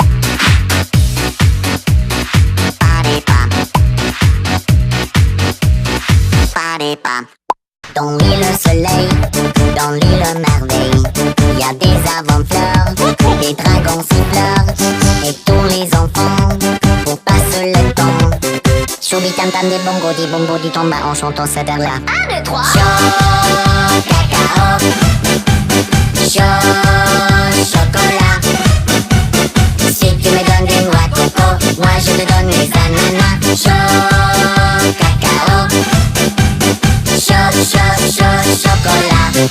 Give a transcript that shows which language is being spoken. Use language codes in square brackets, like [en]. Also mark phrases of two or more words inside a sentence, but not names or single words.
[en] Party pop. Party pop. [fr] Dans l'île soleil, dans l'île merveille, y a des avant-fleurs, des dragons siffleurs, et tous les enfants, pour passer le temps. Choubi tam tam des bongos, des bombos, du tomba en chantant cette air-là. 1, 2, 3. Chaud cacao, chaud chocolat. Si tu me donnes des noix de coco, moi je te donne des ananas. Chaud cacao, chaud, chaud, chaud chocolat.